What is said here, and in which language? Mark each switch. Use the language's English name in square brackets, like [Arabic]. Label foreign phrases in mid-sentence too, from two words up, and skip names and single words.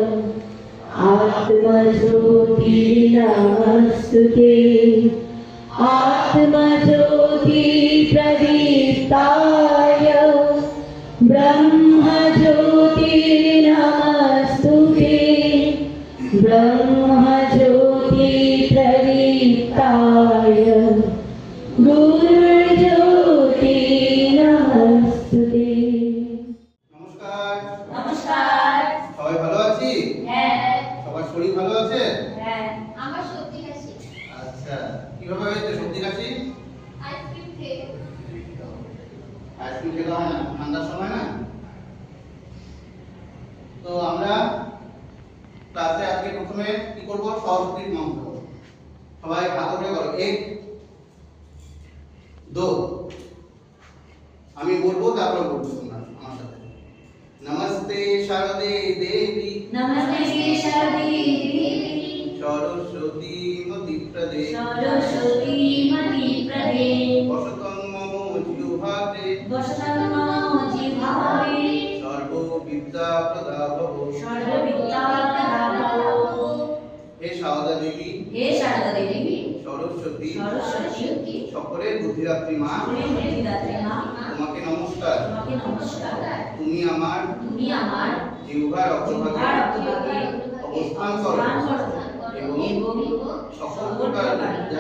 [Sanskrit] आत्मज्योतिर्नमस्तुते आत्मज्योतिप्रदीप्ताय ब्रह्मज्योतिर्नमस्तुते ब्रह्मज्योतिप्रदीप्ताय गुरुज्योतिर्नमस्तुते। [Bangla] নমস্কার। নমস্কার। সবাই ভালো আছি? হ্যাঁ। সবার শরীর ভালো আছে? হ্যাঁ। আমার সর্দি কাশি। আচ্ছা, কিভাবে হয়েছে সর্দি কাশি? আইসক্রিম খেয়ে। আইসক্রিম খেতে হয় না ঠান্ডার সময় না? তো আমরা ক্লাসে আজকে প্রথমে কি করব? সরস্বতীর মন্ত্র। সবাই হাত ধরে করো। এক, দো। আমি বলবো, তারপর বলবো তোমরা আমার সাথে। [Sanskrit] নমস্তে শারদে দেবী, नमस्ते शारदे देवी, সরস্বতী মতিপ্রদে, सरस्वती मणिप्रदे, বসতং মম জিহ্বাতে, वसतं मम जिह्वाये, সর্ববিদ্যা প্রদাভব। सर्वविद्याप्रदाभव। [Bangla] হে শারদা দেবী, হে শারদা দেবী, সরস্বতী, सरस्वती, সকলের বুদ্ধিদাত্রী মা, বুদ্ধিদাত্রী মা, তোমাকে নমস্কার। তোমাকে নমস্কার। তুমি আমার তুমি আমার জিহ্বার অগ্রভাগে অগ্রভাগে অবস্থান করো এবং সকল প্রকার বিদ্যা